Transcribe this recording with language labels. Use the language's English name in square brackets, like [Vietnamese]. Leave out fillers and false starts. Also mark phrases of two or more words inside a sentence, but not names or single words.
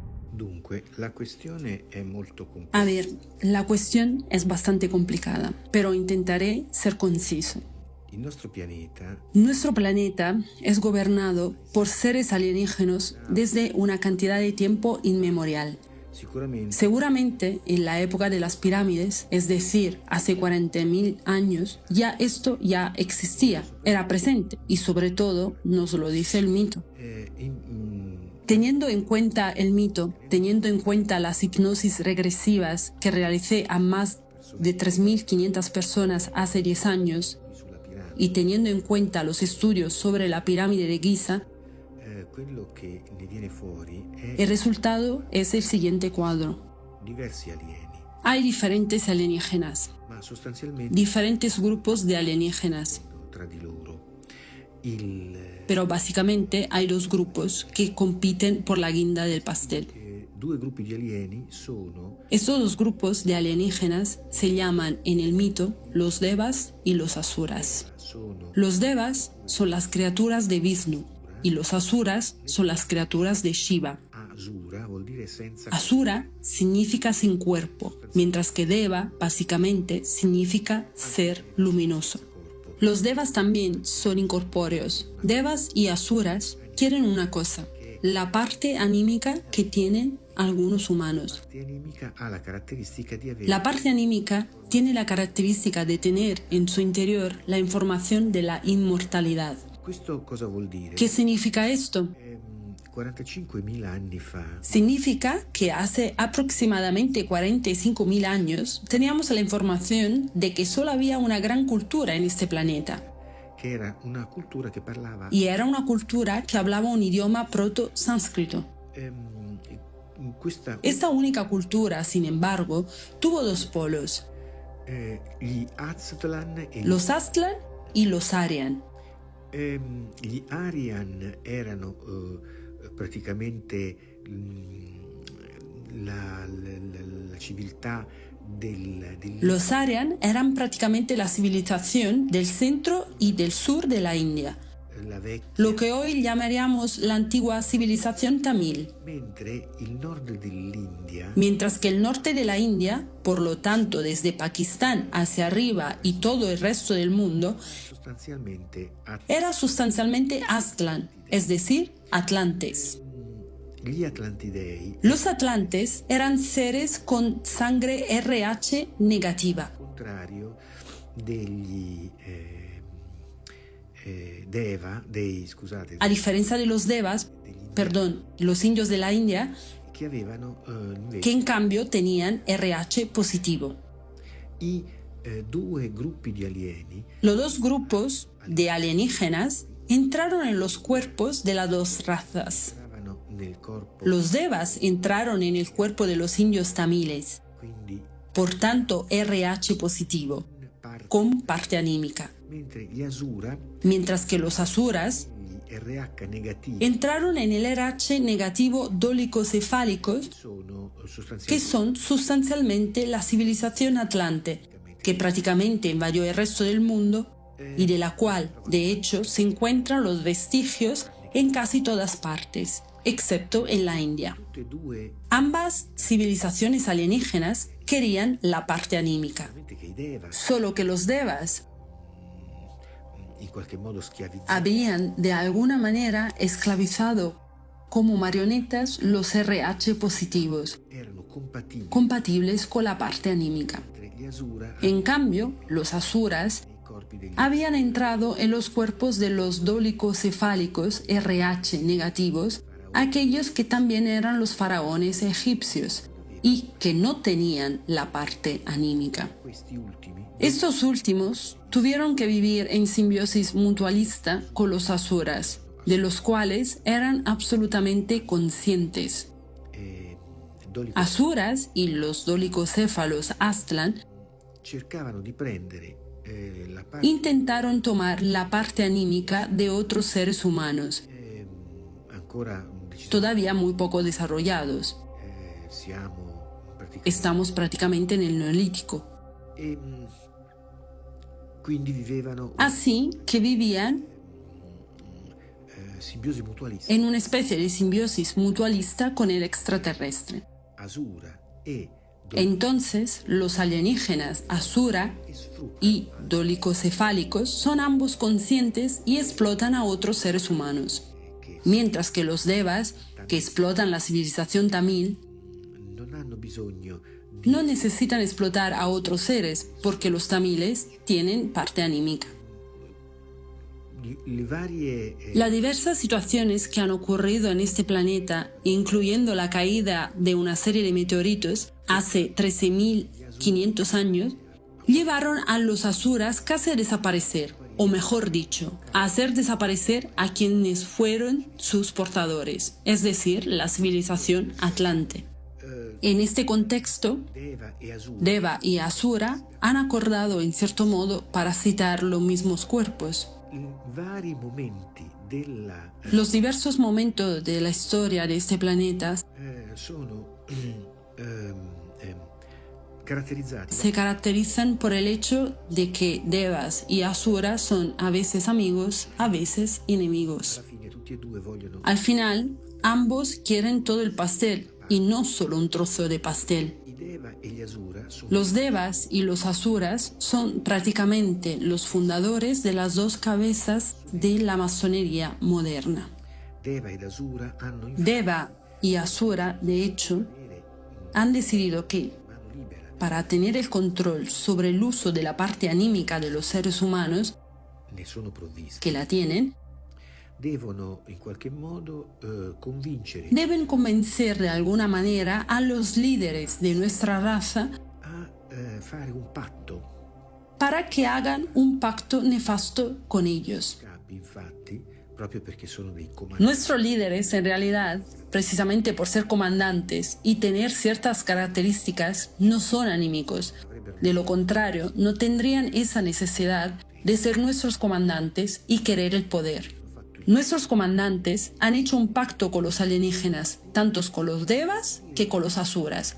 [Italian] Dunque, la questione è molto [Spanish] A [Italian] complessa. [Spanish] ver, la cuestión es bastante complicada, pero intentaré ser conciso. [Italian] Il nostro pianeta [Spanish] Nuestro planeta es gobernado por seres alienígenas desde una cantidad de tiempo inmemorial. [Italian] sicuramente [Spanish] Seguramente en la época de las pirámides, es decir, hace 40.000 años, esto ya existía, era presente y sobre todo nos lo dice el mito. Teniendo en cuenta el mito, teniendo en cuenta las hipnosis regresivas que realicé a más de 3.500 personas hace 10 años [Italian] sulla piramide, [Spanish] y teniendo en cuenta los estudios sobre la pirámide de Giza, [Italian] quello che ne viene fuori è [Spanish] el resultado es el siguiente cuadro. [Italian] diversi alieni, [Spanish] Hay diferentes alienígenas, [Italian] ma sostanzialmente [Spanish] diferentes grupos de alienígenas, [Italian] tra di loro. Il, [Spanish] pero básicamente hay dos grupos que compiten por la guinda del pastel. [Italian] due gruppi di alieni sono [Spanish] Estos dos grupos de alienígenas se llaman en el mito los Devas y los Asuras. [Italian] sono [Spanish] Los Devas son las criaturas de Vishnu y los Asuras son las criaturas de Shiva. [Italian] Asura, vuol dire senza [Spanish] Asura significa sin cuerpo, mientras que Deva básicamente significa ser luminoso. [Italian] corpo. [Spanish] Los Devas también son incorpóreos. Devas y Asuras quieren una cosa, la parte anímica que tienen algunos humanos. [Italian] La animica ha la caratteristica di avere [Spanish] La parte anímica tiene la característica de tener en su interior la información de la inmortalidad. [Italian] Questo cosa vuol dire? [Spanish] ¿Qué significa esto? [Italian] 45.000 anni fa [Spanish] Significa que hace aproximadamente 45.000 años teníamos la información de que solo había una gran cultura en este planeta. [Italian] che era una cultura che parlava [Spanish] Y era una cultura que hablaba un idioma proto-sánscrito. [Italian] questa [Spanish] Esta única cultura, sin embargo, tuvo dos polos, [Italian] gli Aztlan e [Spanish] los Aztlan y los Aryan. [Italian] gli Aryan erano praticamente la civiltà del [Spanish] Los Aryan eran prácticamente la civilización del centro y del sur de la India, [Italian] la vecchia, [Spanish] lo que hoy llamaríamos la antigua civilización tamil, [Italian] mentre il nord dell'India [Spanish] mientras que el norte de la India, por lo tanto desde Pakistán hacia arriba y todo el resto del mundo, [Italian] sostanzialmente [Spanish] era sustancialmente Aztlan, es decir, Atlantes. [Italian] gli Atlantidei, [Spanish] Los atlantes eran seres con sangre RH negativa. [Italian] al contrario degli scusate, [Spanish] A diferencia de los devas, los indios de la India, [Italian] che avevano invece [Spanish] que en cambio tenían RH positivo. [Italian] i due gruppi di alieni [Spanish] Los dos grupos de alienígenas entraron en los cuerpos de las dos razas. [Italian] entravano nel corpo, [Spanish] Los devas entraron en el cuerpo de los indios tamiles, [Italian] quindi [Spanish] por tanto RH positivo, [Italian] in parte, [Spanish] con parte anímica, [Italian] mentre gli Asura, [Spanish] mientras que los asuras [Italian] gli RH negativi, [Spanish] entraron en el RH negativo dólicocefálicos, [Italian] sono [Spanish] que [Italian] sostanzialmente [Spanish] son sustancialmente la civilización atlante, que prácticamente invadió el resto del mundo y de la cual, de hecho, se encuentran los vestigios en casi todas partes, excepto en la India. [Italian] tutte e due [Spanish] Ambas civilizaciones alienígenas querían la parte anímica, [Italian] veramente che i Devas [Spanish] solo que los devas [Italian] in qualche modo schiavizzati [Spanish] habían de alguna manera esclavizado como marionetas los RH positivos, [Italian] erano compatibili [Spanish] compatibles con la parte anímica. [Italian] mentre gli Asura [Spanish] En cambio, los asuras [Italian] i corpi degli [Spanish] habían entrado en los cuerpos de los dólicocefálicos RH negativos, aquellos que también eran los faraones egipcios y que no tenían la parte anímica. [Italian] questi ultimi [Spanish] Estos últimos tuvieron que vivir en simbiosis mutualista con los asuras, de los cuales eran absolutamente conscientes. [Italian] dolico [Spanish] Asuras y los dolicocéfalos Aztlan [Italian] cercavano di prendere la parte [Spanish] intentaron tomar la parte anímica de otros seres humanos, [Italian] ancora decisamente [Spanish] todavía muy poco desarrollados. [Italian] siamo praticamente [Spanish] Estamos prácticamente en el Neolítico. [Italian] e quindi vivevano [Spanish] Así que vivían [Italian] simbiosi mutualista. [Spanish] en una especie de simbiosis mutualista con el extraterrestre. [Italian] Asura e [Spanish] Entonces, los alienígenas Asura y dolicocefálicos son ambos conscientes y explotan a otros seres humanos, mientras que los Devas, que explotan la civilización tamil, [Italian] non hanno bisogno [Spanish] no necesitan explotar a otros seres porque los tamiles tienen parte anímica. [Italian] le varie [Spanish] Las diversas situaciones que han ocurrido en este planeta, incluyendo la caída de una serie de meteoritos hace 13.500 años, llevaron a los asuras casi a desaparecer, o mejor dicho, a hacer desaparecer a quienes fueron sus portadores, es decir, la civilización atlante. En este contexto, [Italian] Deva e Asura [Spanish] Deva y Asura han acordado en cierto modo parasitar los mismos cuerpos. [Italian] in vari momenti della [Spanish] Los diversos momentos de la historia de este planeta [Italian] sono caratterizzati [Spanish] se caracterizan por el hecho de que Devas y Asura son a veces amigos, a veces enemigos. [Italian] alla fine tutti e due vogliono [Spanish] Al final, ambos quieren todo el pastel y no solo un trozo de pastel. [Italian] i Deva e gli Asura sono [Spanish] Los Devas y los Asuras son prácticamente los fundadores de las dos cabezas de la masonería moderna. [Italian] Deva ed Asura hanno in [Spanish] Deva y Asura, de hecho, han decidido que [Italian] mano libera [Spanish] para tener el control sobre el uso de la parte anímica de los seres humanos, [Italian] ne sono provvisti [Spanish] que la tienen, [Italian] devono in qualche modo convincere [Spanish] deben convencer de alguna manera a los líderes de nuestra raza [Italian] a fare un patto. [Spanish] para que hagan un pacto nefasto con ellos. [Italian] Capi, infatti, proprio perché sono dei comandanti, [Spanish] Nuestros líderes, en realidad, precisamente por ser comandantes y tener ciertas características, no son anímicos. De lo contrario, no tendrían esa necesidad de ser nuestros comandantes y querer el poder. Nuestros comandantes han hecho un pacto con los alienígenas, tanto con los Devas que con los Asuras.